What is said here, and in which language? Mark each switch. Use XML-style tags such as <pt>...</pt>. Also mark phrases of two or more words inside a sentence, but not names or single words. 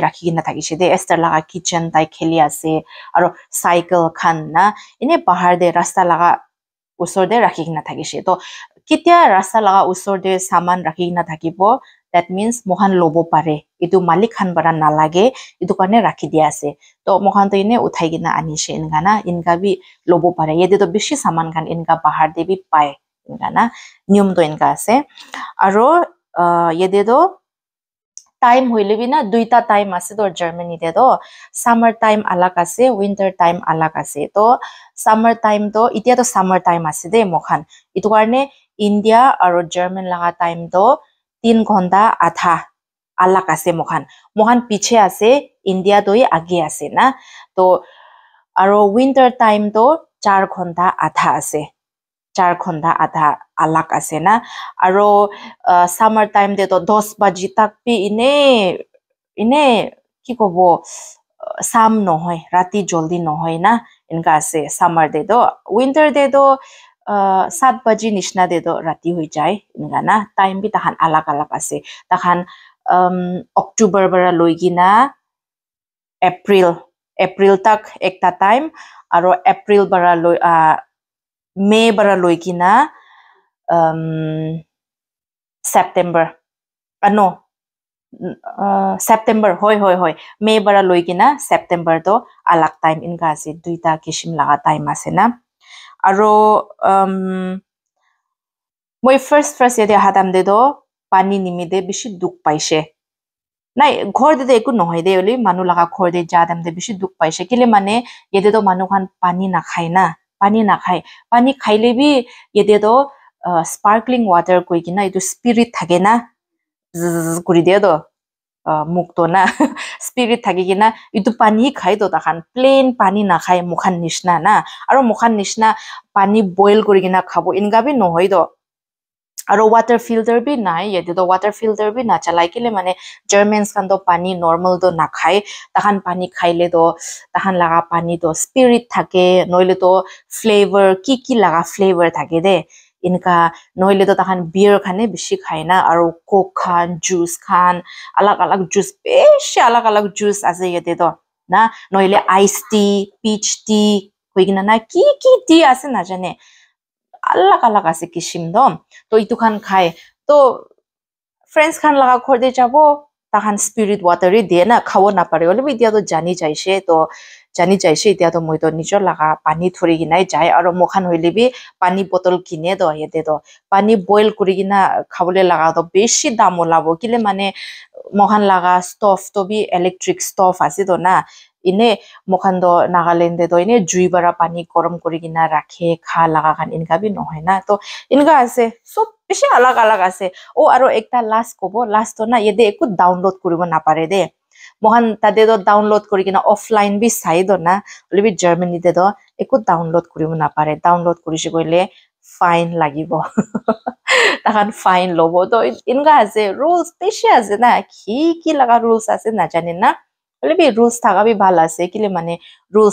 <nag>राखि गिना थाकिसे दे एस्टर लगा किचन ताइ खेली आसे आरो साइकिल खान ना इने पहाड़ दे रास्ता लगा उसर दे राखि गिना थाकिसे तो कित्या रास्ता लगा उसर दे सामान राखि गिना थाकिबो</nag> <en>that means</en> <nag>mohan lobo pare itu malik khan bara nalage itu karne rakhi dia ase to mohan to ine uthai gina anise ingana inga bi lobo pare yede to bishi saman khan inga bahar de bi pai ingana niyom to inga ase aro yede do time hoile bi na duita time ase to Germany te to</nag> <en>summer time</en> <nag>alag ase</nag> <en>winter time</en> <nag>alag ase to</nag> <en>summer time</en> <nag>to itia to</nag> <en>summer time</en> <nag>ase de mokhan itu karne India aro German laga time to 3 ghonta adha alag ase mokhan piche ase India doi age ase na to aro winter time to 4 ghonta adha ase 4 ghonta adha alag ase na aro</nag> <en>summer time</en> <nag>de to 10 baji tak pi ine ki kobo sam nohoy rati joldi nohoy na inka ase summer de do winter de do 7 baji nishna de do rati hoi jai inga na time bi tahan alag alag ase tahan October bara loigina April tak ekta time aro April bara May bara loigina September no September hoy May bara loigina September to alag time inka ase duita kishim laga time ase na aro moi first yede hatam de do pani nimide bishi duk paise nai ghor de eku nohoi de oli manu laga ghor de jadam de bishi duk paise kile mane yede do manu khan pani na khai na pani khaile bi yede do</nag> <en>sparkling water</en> <nag>koi kina itu spirit thage na kuri de do mukto na spirit thagi kina itu pani khai do ta khan plain pani na khai mukhan nishna na aro mukhan nishna pani boil kuri kina khabo inga bi nohoi do aro</nag> <en>water filter</en> <nag>bi nai yede do</nag> <en>water filter</en> <nag>bi na chalai kile mane Germans kan do pani normal do na khai tahan pani khaile do tahan laga pani do spirit thake noile to flavor ki laga flavor thake de inka noile to tahan beer khane bishi khaina aro coke khan juice khan alag juice beshi alag juice ase yede do na noile</nag> <en>ice tea peach tea</en> <nag>hoigina na ki tea ase na jane alag ase kishim do to itu khan khai to friends khan laga khor de jabo tahan</nag> <en>spirit water</en> <nag>ri de na khawo na pare ole bi dia to jani jaise to jani jaise dia to moi to nijor laga pani thori ginai jai aro mokhan hoile bi pani bottle kine do yete do pani boil kuri gina khabole laga to beshi dam olabo kile mane mokhan laga stove to bi</nag> <en>electric stove</en> <nag>ase do na ine mokhan do Nagaland do ine jui bara pani korom kuri gina rakhe kha laga khan inka bi nohai na to inka ase sob beshi alag ase o aro ekta last kobo last to na yede eku download kuribo na pare de mohan tade do download kuri kina offline bi sai do na olibi Germany de do eku download kuribo na pare download kurishi goile fine lagibo tahan fine lobo to inka ase rules beshi ase na ki laga rules ase na jane na olibi rules thaga bi bhal ase kile mane rules</nag>